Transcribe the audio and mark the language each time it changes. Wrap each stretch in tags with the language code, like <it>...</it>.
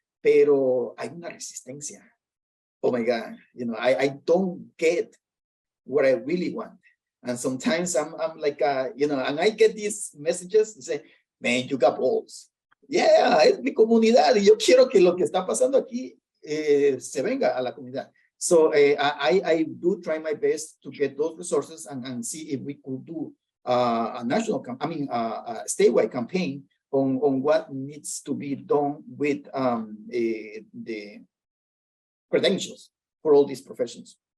<es>Pero hay una resistencia.</es> <en>Oh my God, you know, I don't get what I really want. And sometimes I'm like, you know, and I get these messages and say, man, you got balls.</en> <es>Yeah, es mi comunidad y yo quiero que lo que está pasando aquí se venga a la comunidad.</es> <en>So I do try my best to get those resources and see if we could do a national, a statewide campaign on what needs to be done with the credentials for all these professions.</en>